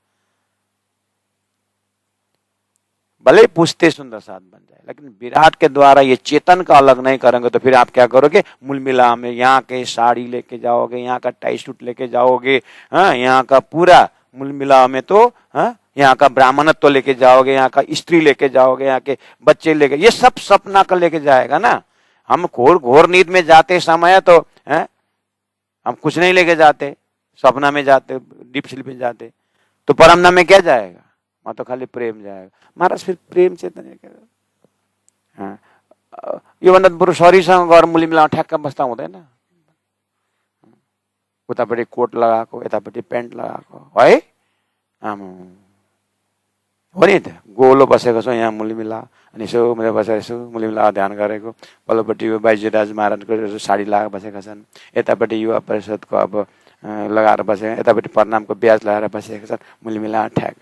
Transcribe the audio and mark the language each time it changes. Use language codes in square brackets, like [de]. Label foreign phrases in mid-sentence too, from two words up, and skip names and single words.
[hi] भले पूछते सुंदर साथ बन जाए, लेकिन विराट के द्वारा ये चेतन का अलग नहीं करेंगे तो फिर आप क्या करोगे, मूल मिला में यहाँ के साड़ी लेके जाओगे, यहाँ का [en] tie suit [hi] लेके जाओगे, यहाँ का पूरा मूल मिला में तो यहाँ का ब्राह्मणत्व तो लेके जाओगे, यहाँ का स्त्री लेके जाओगे, यहाँ के बच्चे लेके, ये सब सपना का लेके जाएगा ना। हम घोर नींद में जाते समय तो हम कुछ नहीं लेके जाते, सपना में जाते, [en] deep sleep [hi] में जाते, तो परमना में क्या जाएगा, वहां तो खाली प्रेम जाएगा। [ne] महाराज फिर प्रेम चेतन यो भन्दा बरु शरीरसँग गएर मुली मिलाउन ठ्याक्क बस्दा हुँदैन। उतापट्टि कोट लगाएको, यतापट्टि प्यान्ट लगाएको है, हो नि त, गोलो बसेको छ यहाँ मुली मिला, अनि यसो मैले बसेर यसो मुली मिला ध्यान गरेको, पल्लोपट्टि यो बाइजी राज महाराजको साडी लगाएर बसेका छन्, यतापट्टि युवा परिषदको अब लगाएर बसेको यतापट्टि प्रणामको ब्याज लगाएर बसेको छ मुलमिला ठ्याक।